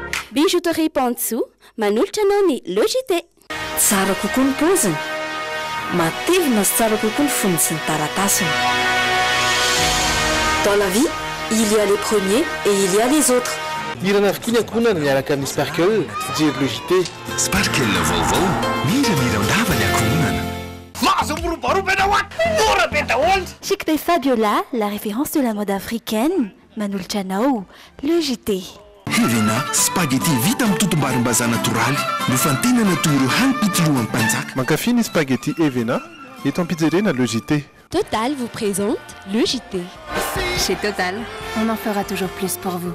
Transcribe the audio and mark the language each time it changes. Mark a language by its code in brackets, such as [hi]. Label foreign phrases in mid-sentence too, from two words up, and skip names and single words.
[mg] Bijouterie Pantsoa manolotra anao ny logité. Tsara kokoa ny paoziny, matevina sy tsara kokoa ny fonony sy ny taratasiny. [fr] Dans la vie, il y a les premiers et il y a les autres. [mg] Irana avokoa ny ankohonana miaraka amin'ny Sparkle, fijery logité. Sparkle vaovao, mira-mirandava ny ankohonana. [fr] Chic Bay Fabiola, la référence de la mode africaine. [mg] Manolotra anao, logité. Hevena, spaghetti vita amin'ny totom-barim-bazaha natoraly. Nofantenana toy ireo hanim-pitolohan'ny mpanjaka. Mankafy ny spaghetti Evena, eto ampijeriana logité. [fr] Total vous présente le JT. Chez Total, on en fera toujours plus pour vous.